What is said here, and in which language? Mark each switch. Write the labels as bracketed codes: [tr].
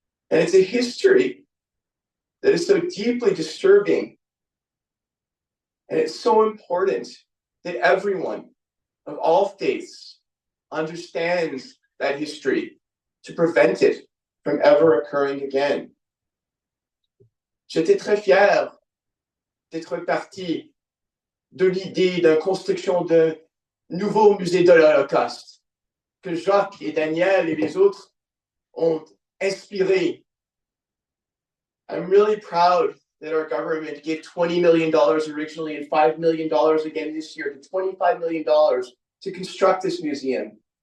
[en] And it's a history that is so deeply disturbing. And it's so important that everyone of all faiths understands that history to prevent it from ever occurring again. [fr] J'étais très fier d'être partie de l'idée de construction d'un nouveau musée de l'Holocauste que Jacques et Daniel et les autres ont inspiré. [en] I'm really proud that our government gave $20 million originally and $5 million again this year to $25 million to construct this museum.